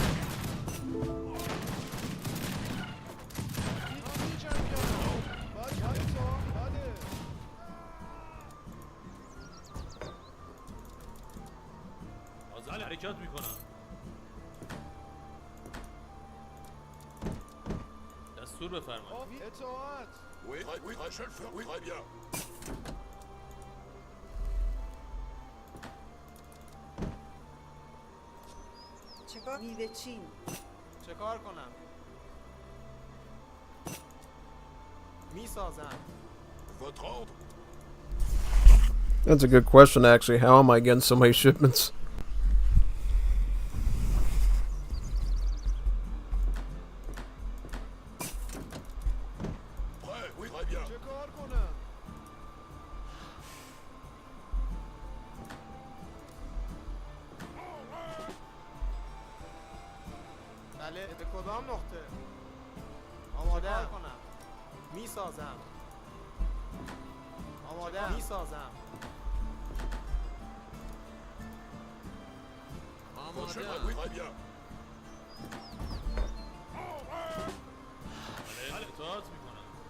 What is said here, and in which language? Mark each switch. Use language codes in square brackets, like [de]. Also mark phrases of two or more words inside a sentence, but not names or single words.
[fa] میجنگم بله اطاعت بله حاضر حرکت میکنم. دستور بفرمایید. اطاعت [fr] Oui, oui, je le fais, oui, très bien. [fa] چکار میوه چین چکار کنم میسازم [fr] Votre ordre? [en] That's a good question, actually. How am I getting so many shipments? [fr] Prêt, oui, très bien. [fa] چکار کنم بله به کدام نقطه آمادم کنم میسازم آمادم میسازم [fr] Votre chef, oui, très bien. [fa] بله اطاعت میکنم.